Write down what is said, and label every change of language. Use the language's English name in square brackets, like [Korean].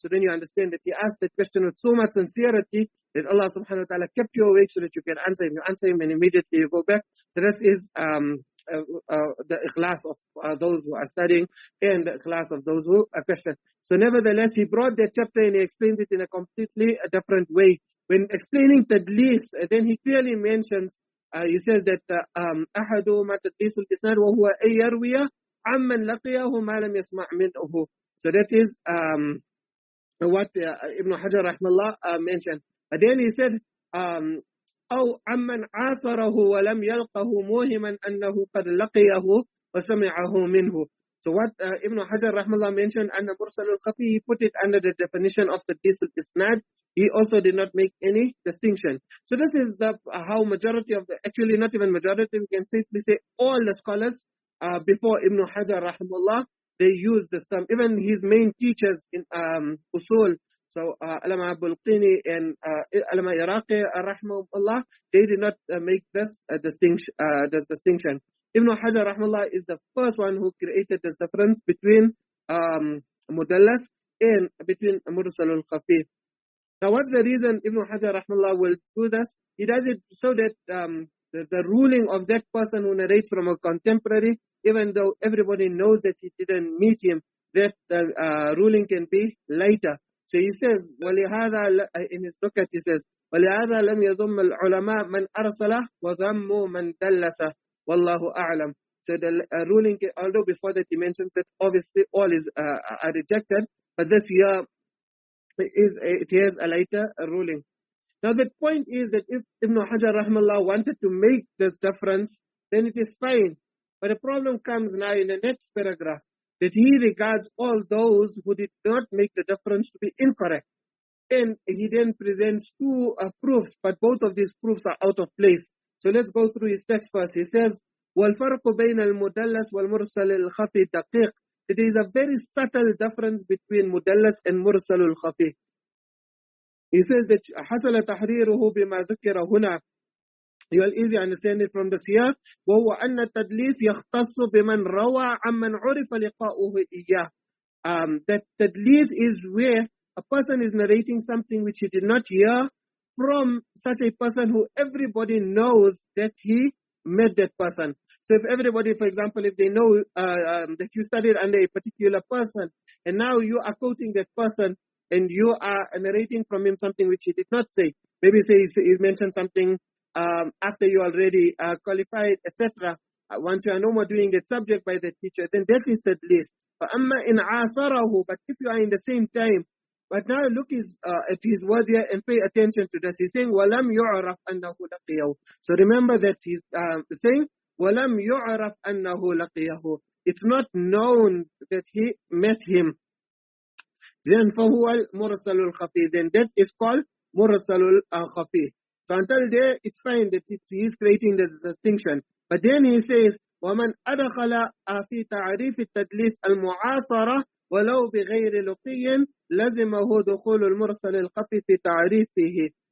[English] So then you understand that he asked that question with so much sincerity that Allah subhanahu wa ta'ala kept you awake so that you can answer him. You answer him and immediately you go back. So that is the ikhlas of those who are studying and the ikhlas of those who question. So nevertheless, he brought that chapter and he explains it in a completely different way. When explaining tadlis, then he clearly mentions, he says that [Arabic] أحدهما تدليس الإسناد وهو أن يروي عمن لقيه ما لم يسمع منه. [English] So that is what Ibn Hajar rahimahullah mentioned. But then he said, [Arabic] أو عمن عاصره ولم يلقه موهما أنه قد لقيه وسمعه منه. [English] So what Ibn Hajar rahimahullah mentioned, an-Mursal al-Khafī, he put it under the definition of the al-Isnad. He also did not make any distinction. So this is how majority of the, actually not even majority, we can safely say all the scholars before Ibn Hajar rahimahullah, they used this term. Even his main teachers in Usul, so Alama Bulqini and Alama Iraqi rahimahullah, they did not make this distinction. Ibn Hajar rahimahullah is the first one who created this difference between Mudallas and between Mursal al-Khafī. Now, what's the reason Ibn Hajar rahimahullah will do this? He does it so that the ruling of that person who narrates from a contemporary, even though everybody knows that he didn't meet him, that ruling can be lighter. So he says, [Arabic] وَلِهَذَا, [English] in his nukat he says, [Arabic] وَلِهَذَا لَمْ يَضُمَّ الْعُلَمَاء مَنْ أَرْسَلَهُ وَذَمُّوا مَنْ دَلَّسَهُ وَاللَّهُ أَعْلَمُ. [English] So the ruling, although before that he mentions that obviously all is are rejected, but this year it has a lighter ruling. Now the point is that if Ibn Hajar rahimahullah wanted to make this difference, then it is fine. But the problem comes now in the next paragraph, that he regards all those who did not make the difference to be incorrect. And he then presents two proofs, but both of these proofs are out of place. So let's go through his text first. He says, [Arabic] وَالْفَرْقُ بَيْنَ الْمُدَلَّسِ وَالْمُرْسَلِ الْخَفِي دَقِيقٌ. [English] There is a very subtle difference between mudallas and mursal al-Khafī. He says that [Arabic] حَصَلَ تَحْرِيرُهُ بِمَا ذُكِرَ هُنَا. [English] You will easily understand it from this here. [Arabic] وَهُوَ أَنَّ التَّدْلِيسِ يَخْتَصُّ بِمَنْ رَوَى عَمَّنْ عُرِفَ لِقَاؤُهُ إِيَّاهُ. [English] That tadlis is where a person is narrating something which he did not hear from such a person who everybody knows that he met that person. So if everybody, for example, if they know that you studied under a particular person, and now you are quoting that person, and you are narrating from him something which he did not say. Maybe say he mentioned something after you already qualified, etc. Once you are no more doing that subject by the teacher, then that is tadlis. [Arabic] فَأَمَّا إِنْ عَاصَرَهُ. [English] But if you are in the same time, but now look at his words here and pay attention to this. He's saying, [Arabic] وَلَمْ يُعْرَفْ أَنَّهُ لَقِيَهُ. [English] So remember that he's saying, [Arabic] وَلَمْ يُعْرَفْ أَنَّهُ لَقِيَهُ. [English] It's not known that he met him. Then [Arabic] فَهُوَ الْمُرْسَلُ الْخَفِي. [English] Then that is called mursal al-Khafī. So until there, it's fine that he's creating this distinction. But then he says, وَمَنْ أَدْخَلَ فِي تَعْرِيفِ التَّدْلِيسِ الْمُعَاصَرَةِ وَلَوْ بِغَيْرِ لُقِيٍّ لَزِمَهُ دُخُولُ الْمُرْسَلِ الْخَفِي فِي تَعْرِيفِهِ.